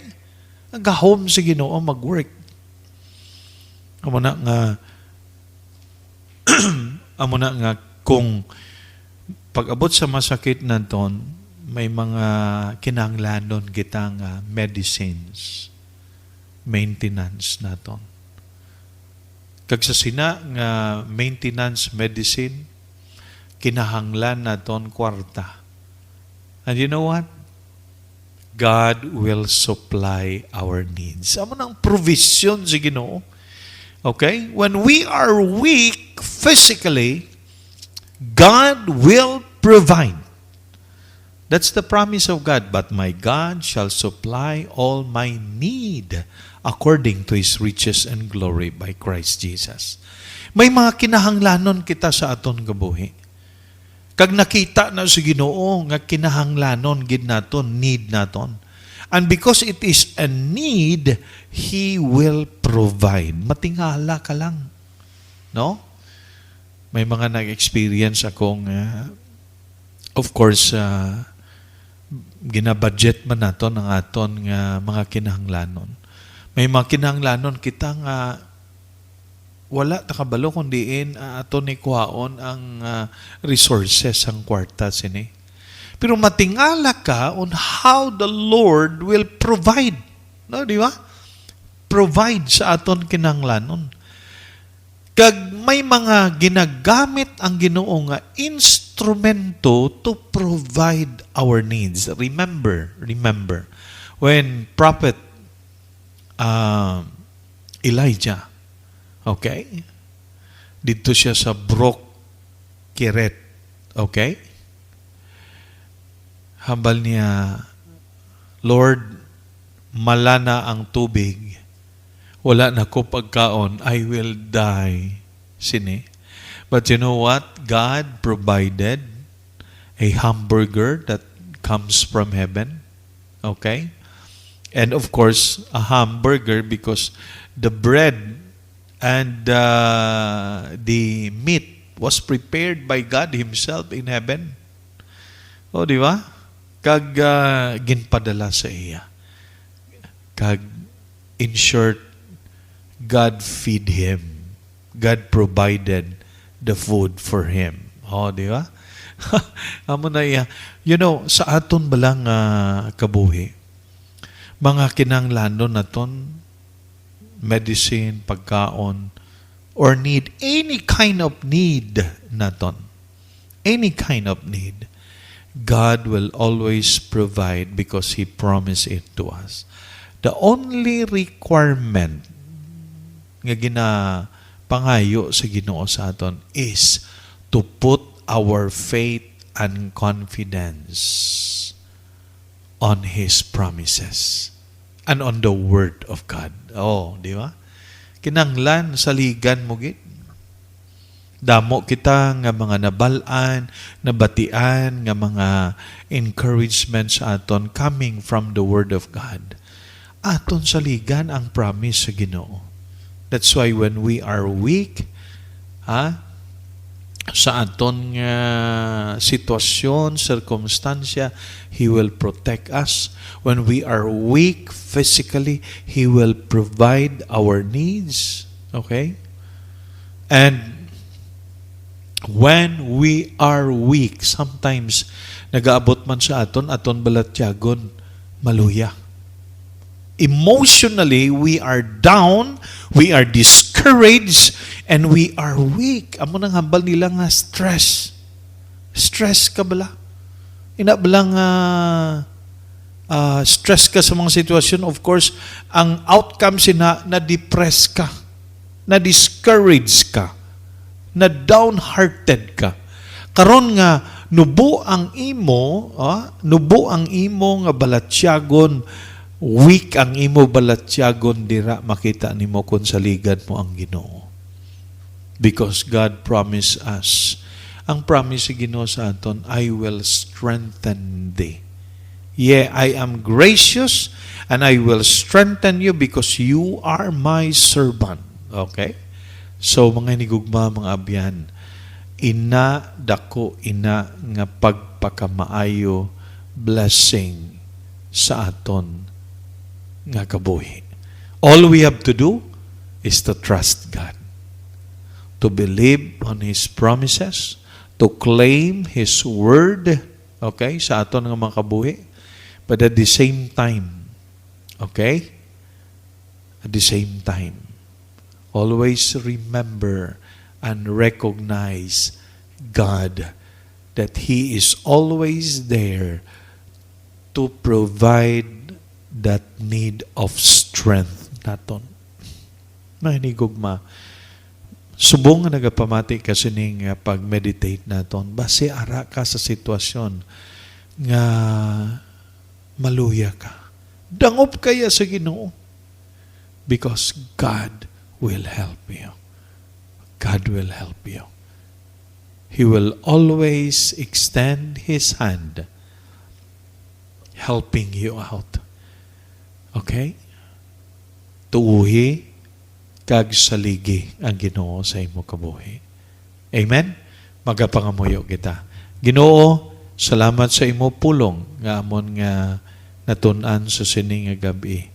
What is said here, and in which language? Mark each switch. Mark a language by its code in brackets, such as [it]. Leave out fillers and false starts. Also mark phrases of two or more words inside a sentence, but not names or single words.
[hil] Ang gahom sa Ginoo mag-work. Amo na nga kung pag-abot sa masakit naton, may mga kinahanglanon kita nga [en] medicines, maintenance [hil] naton. Kag sa sina nga [en] maintenance medicine, [hil] kinahanglan naton kwarta. [en] And you know what? God will supply our needs. [hil] Amo nang provision sa Ginoo. [en] Okay? When we are weak physically, God will provide. That's the promise of God. But my God shall supply all my need according to His riches and glory by Christ Jesus. [hil] May mga kinahanglanon kita sa aton kabuhi. Kag nakita na sa Ginoo nga kinahanglanon gid naton, need naton. [en] And because it is a need, He will provide. [hil] Matingala ka lang. No? May mga nag-experience akong, [en] of course, [hil] ginabudget man naton ang aton nga mga kinahanglanon. May mga kinahanglanon kita nga wala takabalo kundiin aton ni kuhaon ang resources ang kwarta sini. Pero matingala ka [en] on how the Lord will provide. [hil] No, di ba? Provide sa aton kinahanglanon. Kag may mga ginagamit ang Ginoo nga instrumento [en] to provide our needs. Remember, when prophet Elijah, okay? [hil] Dito siya sa Brook Kiret, okay? Hambal niya, Lord, malana ang tubig. Wala na ko pagkaon, [en] I will die. Sini. But you know what? God provided a hamburger that comes from heaven. Okay? And of course, a hamburger because the bread and the meat was prepared by God Himself in heaven. [hil] O, di ba? Kag ginpadala sa iya. Kag, [en] in short, God feed him. God provided the food for him. [hil] O, di ba? Amo na iya. [en] You know, [hil] sa aton balang kabuhi, mga kinahanglanon naton, medicine, pagkaon, [en] or need, any kind of need naton, any kind of need, God will always provide because He promised it to us. The only requirement [hil] nga ginapangayo sa Ginoo sa aton [en] is to put our faith and confidence on His promises and on the Word of God. [hil] Oh, di ba? Kinanglan, saligan mo gid. Damo kita nga mga nabalaan, nabatian, nga mga encouragement sa aton [en] coming from the Word of God. [hil] Aton saligan ang promise sa Ginoo. [en] That's why when we are weak, [hil] sa aton sitwasyon, circumstansya, [en] He will protect us. When we are weak physically, He will provide our needs. Okay? And when we are weak, sometimes [hil] nagaabot man sa aton balatyagon, maluya. [en] Emotionally, we are down, we are discouraged, and we are weak. [hil] Amo nang hambal nila nga stress. Stress ka bala? Ina balang stress ka sa mga sitwasyon. [en] Of course, [hil] ang outcome na-depress ka, na-discourage ka, na-downhearted ka. Karon nga, nubo ang imo nga balatyagon, weak ang imo balatyagon dira, makita nimo kung saligan mo ang Ginoo. [en] Because God promised us, [hil] ang promise sa Ginoo sa aton, [en] I will strengthen thee. Yeah, I am gracious and I will strengthen you because you are my servant. Okay? So, [hil] mga hinigugma, mga abyan, ina nga pagpakamaayo blessing sa aton nga kabuhi. [en] All we have to do is to trust God, to believe on His promises, to claim His word, [hil] okay, sa aton nga mga kabuhi. [en] But at the same time, okay, at the same time, always remember and recognize God, that He is always there to provide that need of strength naton. [hil] Mahinigugma, subong nga nagapamati kasi ning pag-meditate naton, base ara ka sa sitwasyon nga maluya ka. Dangop kaya sa Ginoo. [en] Because God will help you. God will help you. He will always extend His hand, helping you out. Okay? [hil] Tuuhi kag saligi ang Ginoo sa imo kabuhi. Amen? Magapangamuyo kita. Ginoo, salamat sa imo pulong nga amon nga natun-an sa sining nga gabi.